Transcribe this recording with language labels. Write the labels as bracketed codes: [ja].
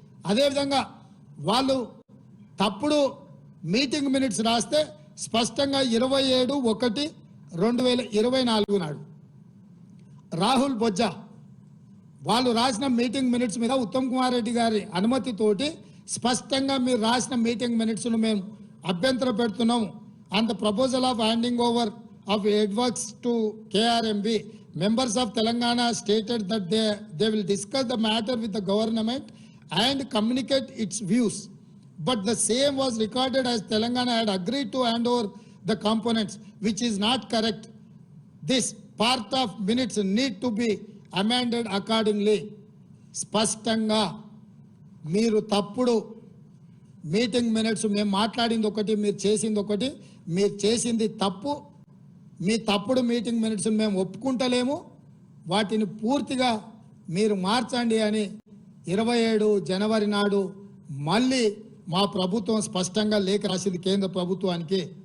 [te] అదేవిధంగా వాళ్ళు తప్పుడు మీటింగ్ మినిట్స్ రాస్తే స్పష్టంగా 27/1/2024 నాడు రాహుల్ బొజ్జా వాళ్ళు రాసిన మీటింగ్ మినిట్స్ మీద ఉత్తమ్ కుమార్ రెడ్డి గారి అనుమతితోటి స్పష్టంగా మీరు రాసిన మీటింగ్ మినిట్స్ను మేము అభ్యంతర పెడుతున్నాము. [en] And the proposal of handing over of adworks to KRMB, members of Telangana stated that they will discuss the matter with the government and communicate its views. But the same was recorded as Telangana had agreed to hand over the components, which is not correct. This part of minutes need to be amended accordingly. [te] స్పష్టంగా మీరు తప్పుడు meeting minutes, మేము మాట్లాడింది ఒకటి, మీరు చేసింది ఒకటి, మీరు చేసింది తప్పు, మీ తప్పుడు మీటింగ్ మినిట్స్ మేము ఒప్పుకుంటలేము, వాటిని పూర్తిగా మీరు మార్చండి అని 27 జనవరి నాడు మళ్ళీ మా ప్రభుత్వం స్పష్టంగా లేఖ రాసింది కేంద్ర ప్రభుత్వానికి.